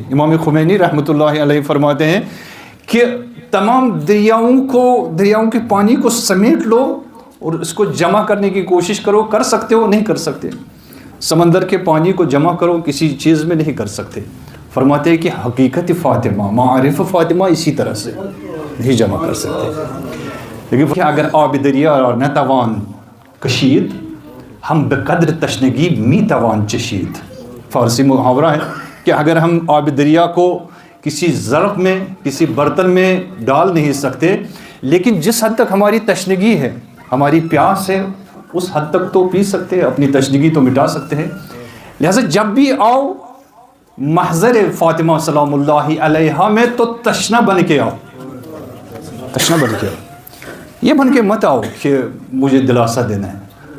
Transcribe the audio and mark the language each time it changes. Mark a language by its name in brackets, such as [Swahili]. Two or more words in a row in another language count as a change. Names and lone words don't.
[Urdu] امام خمینی رحمۃ اللہ علیہ فرماتے ہیں کہ تمام دریاؤں کے پانی کو سمیٹ لو اور اس کو جمع کرنے کی کوشش کرو، کر سکتے ہو؟ نہیں کر سکتے۔ سمندر کے پانی کو جمع کرو، کسی چیز میں نہیں کر سکتے۔ فرماتے ہیں کہ حقیقت فاطمہ، معارف فاطمہ اسی طرح سے نہیں جمع کر سکتے۔ [Persian] لیکن اگر آب دریا نتوان کشید، ہم بقدر تشنگی می توان چشید۔ [Urdu] فارسی محاورہ ہے کہ اگر ہم آب دریا کو کسی ظرف میں، کسی برتن میں ڈال نہیں سکتے، لیکن جس حد تک ہماری تشنگی ہے، ہماری پیاس ہے، اس حد تک تو پی سکتے ہیں، اپنی تشنگی تو مٹا سکتے ہیں۔ لہذا جب بھی آؤ محضر فاطمہ سلام اللہ علیہا میں تو تشنہ بن کے آؤ، تشنہ بن کے آؤ، یہ بن کے مت آؤ کہ مجھے دلاسا دینا ہے۔